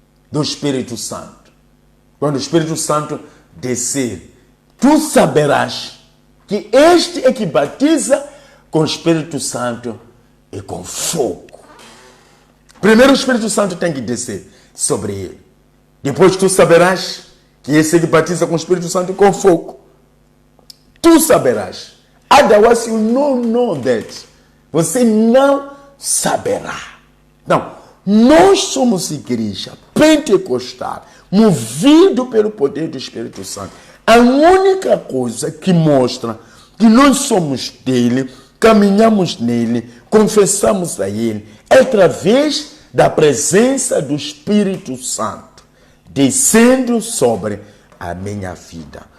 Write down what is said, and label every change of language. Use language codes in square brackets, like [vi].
[pt] Do Espírito Santo. Quando o Espírito Santo descer, tu saberás que este é que batiza com o Espírito Santo e com fogo. Primeiro o Espírito Santo tem que descer sobre ele. Depois tu saberás que esse é que batiza com o Espírito Santo e com fogo. Tu saberás. [en] Otherwise you don't know that. [pt] Você não saberá. Não. Nós somos igreja pentecostal, movido pelo poder do Espírito Santo. A única coisa que mostra que nós somos dele, caminhamos nele, confessamos a ele, é através da presença do Espírito Santo, descendo sobre a minha vida.